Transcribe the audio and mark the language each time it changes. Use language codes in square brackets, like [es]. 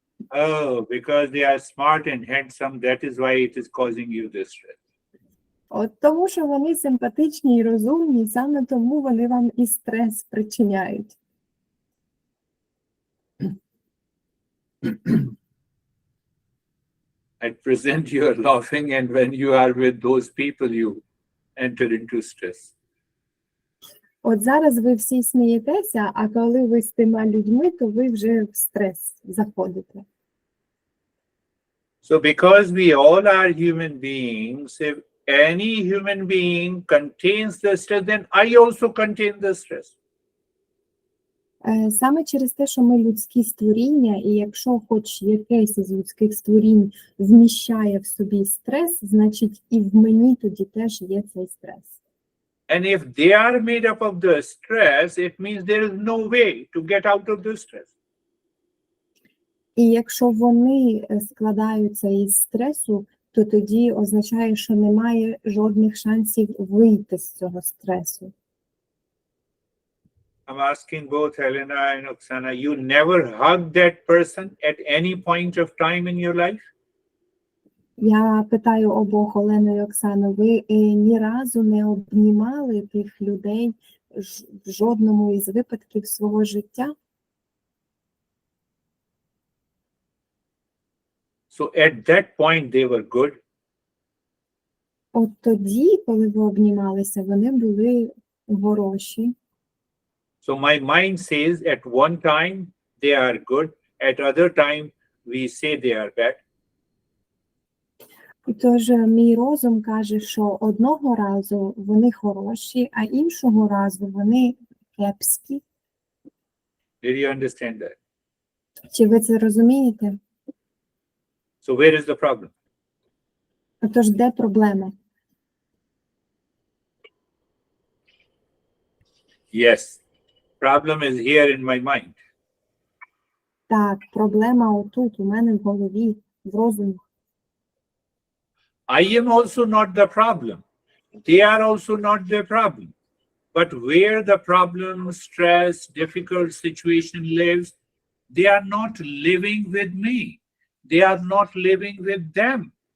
[en] Oh, because they are smart and handsome, that is why it is causing you this stress. [uk] От тому, що вони симпатичні і розумні, саме тому вони вам і стрес причиняють. [en] At present, you are laughing, and when you are with those people, you enter into stress. [uk] От зараз ви всі смієтеся, а коли ви з тими людьми, то ви вже в стрес заходите. [en] So, because we all are human beings, if any human being contains the stress, then I also contain the stress. [uk] Саме через те, що ми людські створіння, і якщо хоч якесь із людських створінь вміщає в собі стрес, значить і в мені тоді теж є цей стрес. [en] And if they are made up of the stress, it means there is no way to get out of the stress. [uk] І якщо вони складаються із стресу, то тоді означає, що немає жодних шансів вийти з цього стресу. [en] I'm asking both Helena and Oksana, you never hugged that person at any point of time in your life? [uk] Я питаю обох, Олену і Оксану, ви ні разу не обнімали тих людей в жодному із випадків свого життя? [en] So at that point, they were good. [uk] От тоді, коли ви обнімалися, вони були хороші. [en] So my mind says at one time they are good, at other time we say they are bad. [uk] Тож мій розум каже, що одного разу вони хороші, а іншого разу вони кепські. [en] Did you understand that? [uk] Чи ви це розумієте? [en] So where is the problem? [uk] Тож де проблема? [en] Yes, problem is here in my mind. [uk] Так, проблема отут, у мене в голові, в розумі. [en] I am also not the problem. They are also not the problem. But where the problem, stress, difficult situation lives, they are not living with me. They are not living with them.